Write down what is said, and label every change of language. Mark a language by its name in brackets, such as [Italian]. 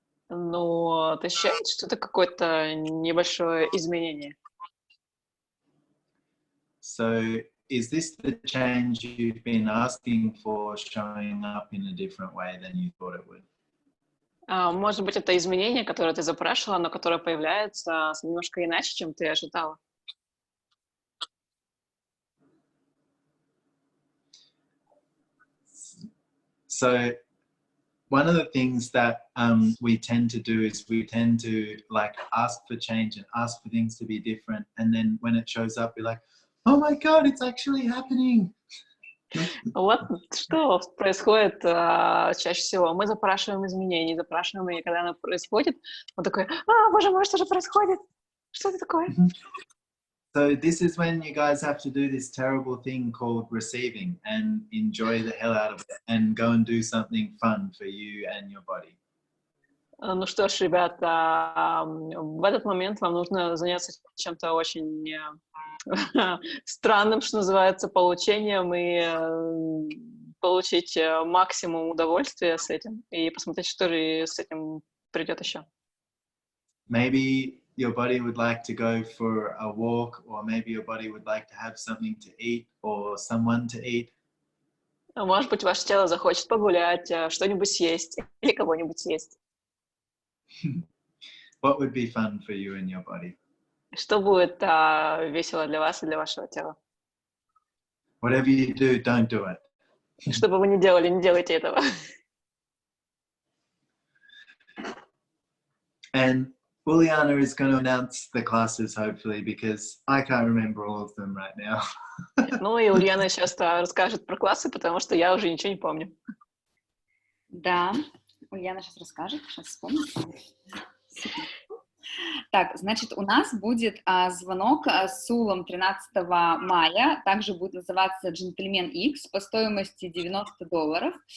[Russian] Ну, ты ощущаешь, что это какое-то небольшое изменение? [English] So is this the change you've been asking for showing up in a different way than you thought it would? [Russian] Может быть, это изменение, которое ты запрашивала, но которое появляется немножко иначе, чем ты ожидала. [English] So one of the things that we tend to do is we tend to like ask for change and ask for things to be different. And then when it shows up, we're like, oh my God, it's actually happening. [Russian] Вот что происходит чаще всего. Мы запрашиваем изменения, и когда оно происходит, он такой, боже мой, что же происходит? Что это такое? [English] So this is when you guys have to do this terrible thing called receiving and enjoy the hell out of it and go and do something fun for you and your body. [Russian] Ну что ж, ребята, в этот момент вам нужно заняться чем-то очень странным, что называется, получением и получить максимум удовольствия с этим и посмотреть, что же с этим придет еще. [English] Maybe your body would like to go for a walk, or maybe your body would like to have something to eat or someone to eat. [Russian] Может быть, ваше тело захочет погулять, что-нибудь съесть или кого-нибудь съесть. [English] What would be fun for you and your body? [Russian] Что будет весело для вас и для вашего тела? [English] Whatever you do, don't do it. [Russian] Что бы вы ни делали, не делайте этого. [English] And Uliana is going to announce the classes, hopefully, because I can't remember all of them right now. [Russian] Ну и Ульяна сейчас расскажет про классы, потому что я уже ничего не помню. Да, Ульяна сейчас расскажет, сейчас вспомню. Так, значит, у нас будет звонок с Сулом 13 мая, также будет называться «Джентельмен X» по стоимости $90.